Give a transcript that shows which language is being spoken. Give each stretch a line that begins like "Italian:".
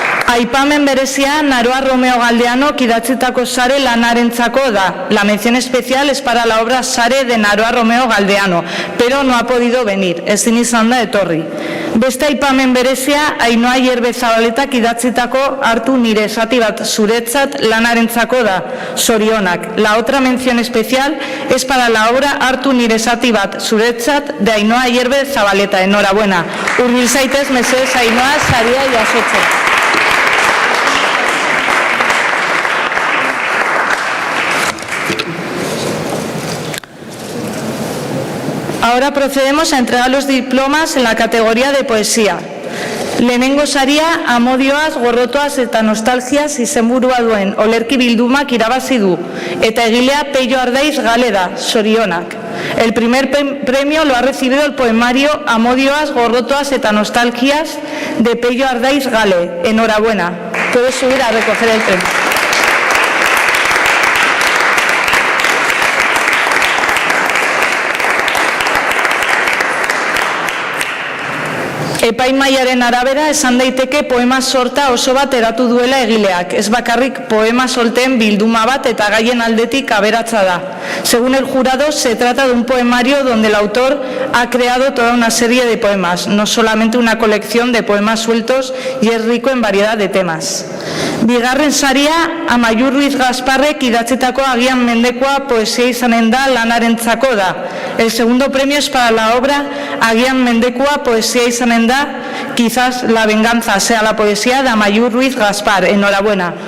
Basque: Aipamen berezia Naroa Romeo Galdeanok idatzitako sare lanarentzako da.
Spanish: La mención especial es para la obra Sare de Naroa Romeo Galdeano, pero no ha podido venir, ezin izan da etorri.
Basque: Beste aipamen berezia Ainhoa Ierbe Zabaletak idatzitako Hartu nire esati bat zuretzat lanarentzako da, zorionak.
Spanish: La otra mención especial es para la obra Hartu nire esati bat zuretzat de Ainhoa Ierbe Zabaleta. Enhorabuena.
Basque: Hurbil zaitez mesedez, Ainhoa, saria jasotzera.
Spanish: Ahora procedemos a entregar los diplomas en la categoría de poesía.
Basque: Lehenengo saria amodioaz, gorrotoaz eta nostalgiaz izenburua duen olerki bildumak irabazi du, eta egilea Peio Ardaiz Gale da, zorionak.
Spanish: El primer premio lo ha recibido el poemario Amodioaz, gorrotoaz eta nostalgiaz de Peio Ardaiz Gale. Enhorabuena. Puedes subir a recoger el premio.
Basque: Epaimaiaren arabera esan daiteke poema sorta oso bat eratu duela egileak, ez bakarrik poema solteen bilduma bat eta gaien aldetik aberatsa da.
Spanish: Según el jurado, se trata de un poemario donde el autor ha creado toda una serie de poemas, no solamente una colección de poemas sueltos, y es rico en variedad de temas.
Basque: Bigarren saria, Amaiur Ruiz Gasparrek idatzitako Agian mendekoa poesia izanen da lanarentzako da.
Spanish: El segundo premio es para la obra Agian mendekoa poesia izanen da, quizás la venganza sea la poesía, de Amaiur Ruiz Gaspar. Enhorabuena.